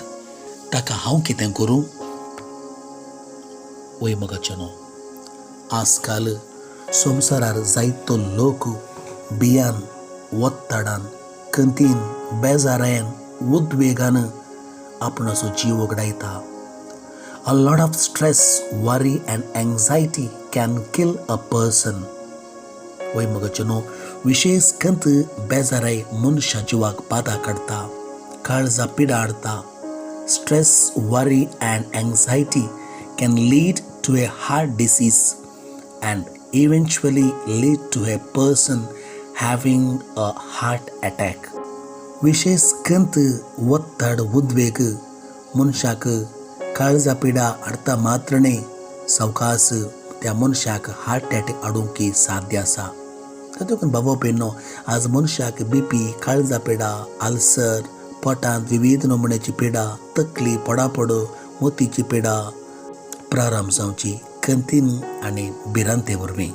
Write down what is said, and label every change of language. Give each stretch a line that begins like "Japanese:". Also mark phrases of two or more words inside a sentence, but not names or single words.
Konkani: ताका हांव कितें करूं? वय मुगचनो, आजकाल संवसारार जायतो लोक भियान, वत्ताडान, खंतीन, बेजारायन, उद्वेगान आपणाचो जीव वगडायता.
English: A lot of stress, worry and anxiety can kill a person.
Konkani: वय मुगचनो, विशेष खंत बेजाराय मनशा जिवाक बाधा काडटा, काळजा पिडा हाडटा.
English: Stress, worry and anxiety can lead to a heart disease and eventually lead to a person having a heart attack.
Konkani: विशेष खंत वत्ताड उद्वेग मनशाक काळजा पिडा हाडटा मात्र न्ही, सवकास त्या मनशाक
English: heart attack
Konkani: हाडूंक साध्य आसा. तातूंत बाबा पेन्नो, आज मनशाक BP, काळजा पिडा, आल्सर, पोटांत विविध नमुन्याची पिडा, तकली, पडापड, मोतीची पिडा प्रारंभ जावची खंतीन आनी भिरांते वरवीं.